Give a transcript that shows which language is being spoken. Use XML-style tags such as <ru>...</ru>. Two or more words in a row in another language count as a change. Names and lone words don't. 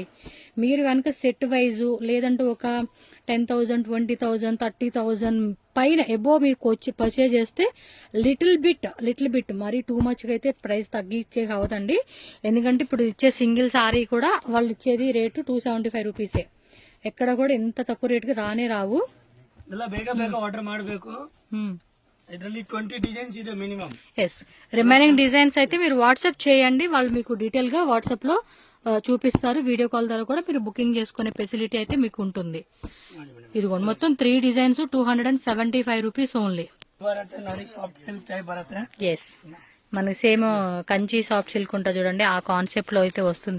<te>మీరు కనుక</te> <en>set wise</en> <te>లేదంటే ఒక 10,000 20,000 30,000 పైన ఎబో మీకు వచ్చి పర్చేజ్ చేస్తే</te> <en>little bit</en> <te>మరీ</te> <en>too much</en> <te>అయితే ప్రైస్ తగ్గించే కావదండి. ఎందుకంటే ఇప్పుడు ఇచ్చే</te> <en>single saree</en> <te>కూడా వాళ్ళు ఇచ్చేది రేటు 275 రూపీసే. ఎక్కడ కూడా ఎంత తక్కువ రేటుకి రానే రావు.</te> <kn>ಆರ್ಡರ್ ಮಾಡಬೇಕು. ಇದರಲ್ಲಿ 20 ಡಿಸೈನ್ಸ್ ಇದೆ మినిమం.</kn> <en>Yes, remaining designs</en> <te>అయితే మీరు వాట్సాప్ చేయండి, వాళ్ళు మీకు డీటెయిల్ గా వాట్సాప్ లో చూపిస్తారు. వీడియో కాల్ ద్వారా కూడా మీరు బుకింగ్ చేసుకునే ఫెసిలిటీ అయితే మీకు ఉంటుంది. ఇదిగోండి మొత్తం 3 డిజైన్స్ 275</te> <en>rupees only.</en> <te>ఎస్, మనకి సేమ్ కంచి</te> <en>soft silk</en> <te>ఉంటా చూడండి, ఆ కాన్సెప్ట్ లో అయితే వస్తుంది.</te>